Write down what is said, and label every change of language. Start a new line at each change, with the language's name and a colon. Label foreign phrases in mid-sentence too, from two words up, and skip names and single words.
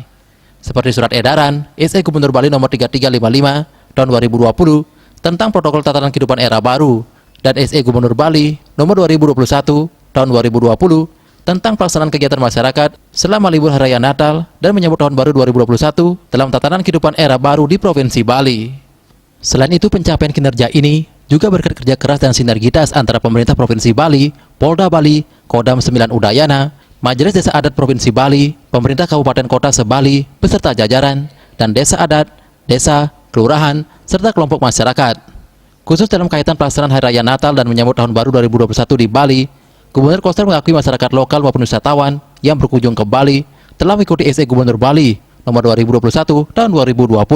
Indonesian: Seperti surat edaran SE Gubernur Bali nomor 3355 tahun 2020 tentang protokol tatanan kehidupan era baru dan SE Gubernur Bali nomor 2021 tahun 2020 tentang pelaksanaan kegiatan masyarakat selama libur hari raya Natal dan menyambut tahun baru 2021 dalam tatanan kehidupan era baru di Provinsi Bali. Selain itu, pencapaian kinerja ini juga berkat kerja keras dan sinergitas antara pemerintah Provinsi Bali, Polda Bali, Kodam 9 Udayana, Majelis Desa Adat Provinsi Bali, pemerintah Kabupaten Kota se-Bali, beserta jajaran, dan desa adat, desa, kelurahan, serta kelompok masyarakat. Khusus dalam kaitan pelaksanaan Hari Raya Natal dan menyambut Tahun Baru 2021 di Bali, Gubernur Koster mengakui masyarakat lokal maupun wisatawan yang berkunjung ke Bali telah mengikuti SE Gubernur Bali nomor 2021 tahun 2020.